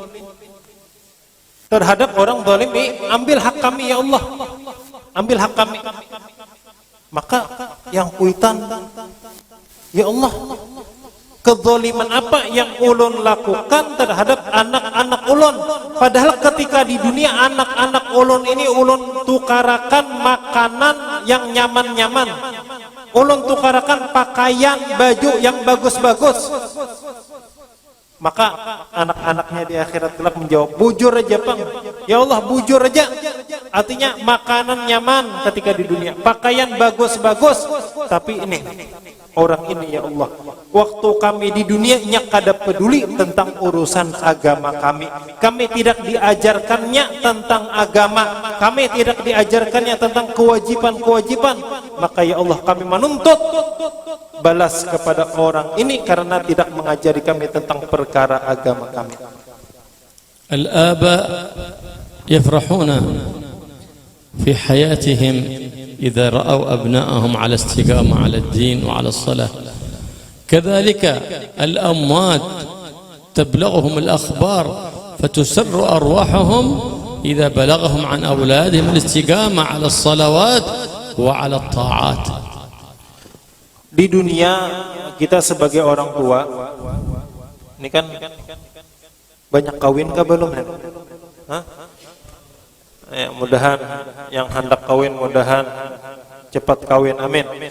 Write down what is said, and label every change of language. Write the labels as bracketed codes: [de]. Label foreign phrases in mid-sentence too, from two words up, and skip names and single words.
[id] Terhadap orang zalim ini, ambil hak kami ya Allah. Ambil hak kami. [bjn] Maka yang kuitan, ya Allah, kezaliman apa yang ulun lakukan terhadap anak-anak ulun? Padahal ketika di dunia anak-anak ulun ini ulun tukarakan makanan yang nyaman-nyaman, ulun tukarakan pakaian baju yang bagus-bagus. Maka anak-anaknya di akhirat kelak menjawab, bujur aja Bang, ya Allah bujur aja. Artinya makanan nyaman ketika di dunia, pakaian bagus-bagus, tapi ini orang ini ya Allah, waktu kami di dunia nyak kada peduli tentang urusan agama kami. [id] Kami tidak diajarkannya tentang agama, kami tidak diajarkannya tentang kewajiban-kewajiban. Maka ya Allah kami menuntut balas kepada orang ini karena tidak mengajari kami tentang perkara agama kami. [ar] الآباء يفرحون في حياتهم إذا رأوا أبناءهم على استقامة على الدين وعلى الصلاة. كذلك الأموات تبلغهم الأخبار فتسر أرواحهم إذا بلغهم عن أولادهم الاستقامة على الصلوات وعلى الطاعات. [bjn] Di dunia kita sebagai orang tua, ini kan banyak kawin kah belum ya? Hah? [id] Ya, mudahan yang hendak kawin mudahan cepat kawin, amin.